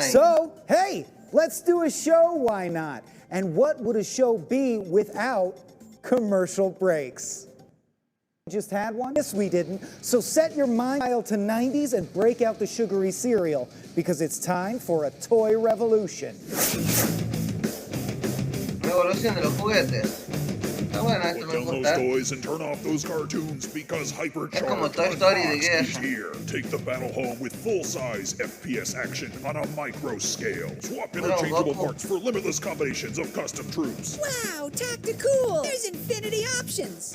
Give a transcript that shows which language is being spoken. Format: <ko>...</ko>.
<en>So, hey, let's do a show, why not? And what would a show be without commercial breaks? Just had one? Yes, we didn't. So set your mind dial to 90s and break out the sugary cereal, because it's time for a toy revolution.</en> <es>Revolución de los juguetes. Está buena, esto me</es> <en>Put down those toys and turn off those cartoons because Hypercharged is here. Take the battle home with full-size FPS action on a micro scale. Swap interchangeable parts for limitless combinations of custom troops. Wow, tactical! There's infinity options!</en>